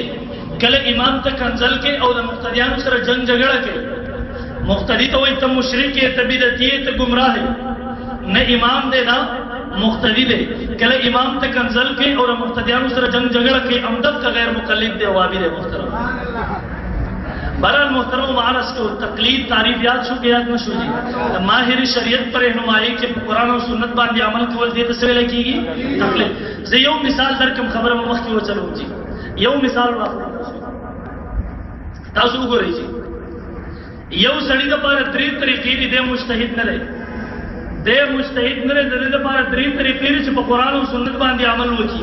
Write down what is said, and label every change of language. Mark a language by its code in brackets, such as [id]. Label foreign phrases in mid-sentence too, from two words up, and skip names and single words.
[ps] کله امام ته کنځل کوي او د مقتدیانو سره جنګ جګړه کوي. مقتدي ته وایي ته مشرک یې، ته بدعتي یې، ته ګمراه یې. نه امام دی نه مقتدي دی. کله امام ته کنځل کوي او د مقتدیانو سره جنگ جګړه کوي، همدغه غیر مقلد دی، وابي دی. محترم بہرحال محترم معرض کو تقلید تعریف یاد شو کہ یاد نہ شو جی [ur] ماہر شریعت پر رہنمائی کے [ps] قرآن اور سنت باندې عمل کول دې ته څه ویل کېږي؟ تقلید. زه یو مثال درکم، خبره مو مخکې وچلو جی. یو مثال واخلو، تاسو وګورئ جی، یو سړي دپاره درې طریقې دي، دی مجتهد نه دی، دی مجتهد نه دی، د دې دپاره درې طریقې دي چې په قرآن او سنت باندې عمل وکړي.